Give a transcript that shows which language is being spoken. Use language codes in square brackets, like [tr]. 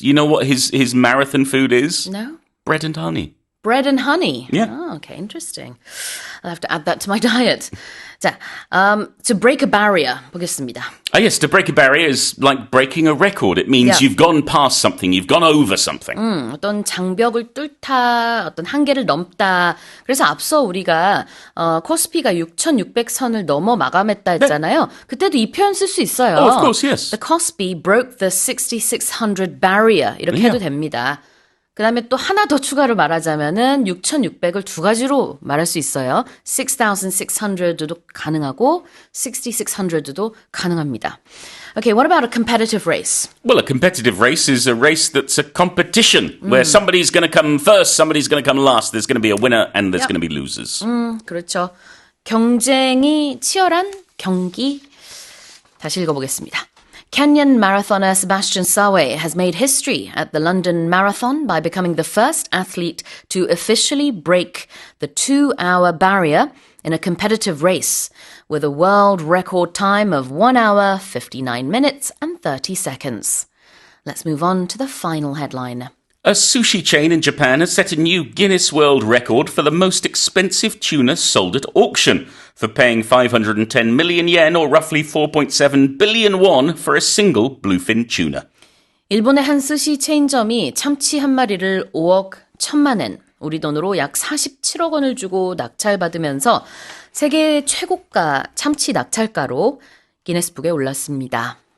[en] You know what his marathon food is? No. Bread and honey. Bread and honey. Yeah. Oh, okay, interesting. I'll have to add that to my diet. 자, to break a barrier [ko] 보겠습니다. [en] Yes, to break a barrier is like breaking a record. It means you've gone past something, you've gone over something. [ko] 어떤 장벽을 뚫다, 어떤 한계를 넘다. 그래서 앞서 우리가 코스피가 6,600선을 넘어 마감했다 했잖아요. 그때도 이 표현 쓸 수 있어요. [en] Oh, of course, yes. The Kospi broke the 6,600 barrier. [ko] 이렇게 해도 됩니다. 그 다음에 또 하나 더 추가로 말하자면은 6,600을 두 가지로 말할 수 있어요. 6,600도 가능하고 6,600도 가능합니다. [en] Okay, what about a competitive race? Well, a competitive race is a race that's a competition where somebody's going to come first, somebody's going to come last. There's going to be a winner and there's going to be losers. [ko] 그렇죠. 경쟁이 치열한 경기. 다시 읽어보겠습니다. [en] Kenyan marathoner Sebastian Sawe has made history at the London Marathon by becoming the first athlete to officially break the 2-hour barrier in a competitive race with a world record time of 1 hour, 59 minutes and 30 seconds. Let's move on to the final headline. A sushi chain in Japan has set a new Guinness World Record for the most expensive tuna sold at auction for paying 510 million yen or roughly 4.7 billion won for a single bluefin tuna. [ko] 일본의 한 스시 체인점이 참치 한 마리를 5억 1천만 엔, 우리 돈으로 약 47억 원을 주고 낙찰받으면서 세계 최고가 참치 낙찰가로 기네스북에 올랐습니다.